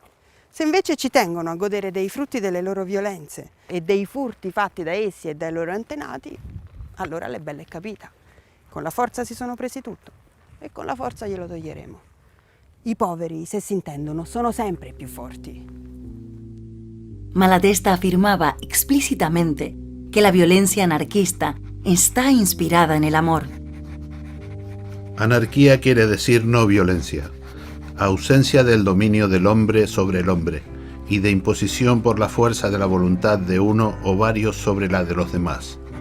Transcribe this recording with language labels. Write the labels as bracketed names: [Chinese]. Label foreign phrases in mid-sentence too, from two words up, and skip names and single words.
[Italian] Se invece ci tengono a godere dei frutti delle loro violenze e dei furti fatti da essi e dai loro antenati, allora l'è bella e capita. Con la forza si sono presi tutto e con la forza glielo toglieremo. I poveri, se si intendono, sono sempre più forti. [Spanish] Malatesta afirmaba explícitamente que la violencia anarquista está inspirada en el amor. Anarquía quiere decir no violencia, ausencia del dominio del hombre sobre el hombre y de imposición por la fuerza de la voluntad de uno o varios sobre la de los demás.